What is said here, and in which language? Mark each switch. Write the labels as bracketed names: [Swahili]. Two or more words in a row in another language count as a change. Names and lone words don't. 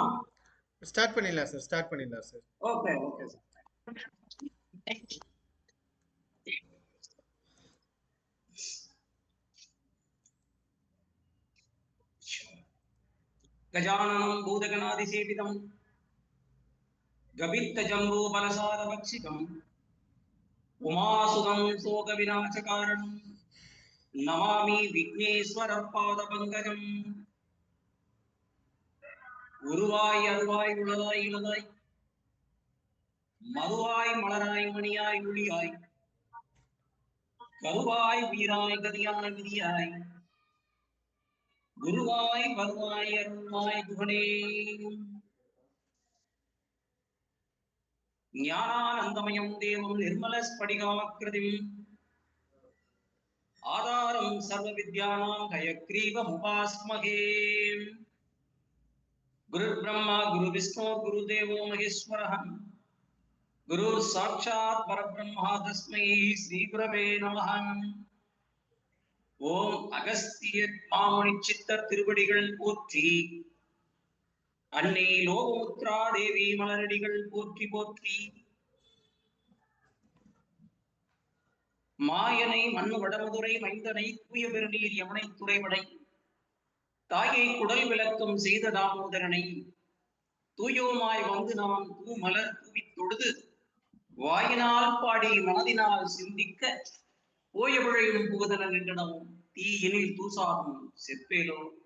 [Tamil] ஸ்டார்ட் பண்ணிடலாம் சார். [English] Okay, sir. [Sanskrit] गजाननं भूतगणाधिसेवितं गभित्तजम्बूफलसारभक्षितं उमासुतं शोकविनाशकारणं नमामि विघ्नेश्वरपादपङ्कजम् [Tamil] உருவாய் அருவாய் உளதாய் இளதாய் மதுவாய் மலராய் மணியாய் ஒளியாய் கருவாய் உயிராய் கதியாய் விதியாய் குருவாய் வருவாய் அருள்வாய் குகனே [Sanskrit] ज्ञानानन्दमयं देवं निर्मल स्फटिकाकृतिम् आधारं सर्व विद्यानां हयग्रीवम् उपास्महे गुरु ब्रह्मा गुरु विष्णु गुरु देवो महेश्वरः गुरु साक्षात् परब्रह्म तस्मै श्री गुरवे नमः. [Tamil] ஓம் அகஸ்தியர் மாமுனி சித்தர் திருவடிகள் போற்றி, அன்னை லோகமுத்ரா தேவி மலரடிகள் போற்றி போற்றி. மாயனை மண்ணு வடமதுரை மைந்தனை தூய பெருநீர் யமுனை துறைவடை தாயை குடல் விளக்கம் செய்த தாமோதரனை தூயோமாய் வந்து நாம் தூமலர் தூவி தொழுது வாயினால் பாடி மனதினால் சிந்திக்க போய விழையும் புகுதலன் என்றனவும் தீயினில் தூசாகும் செப்பேலோ.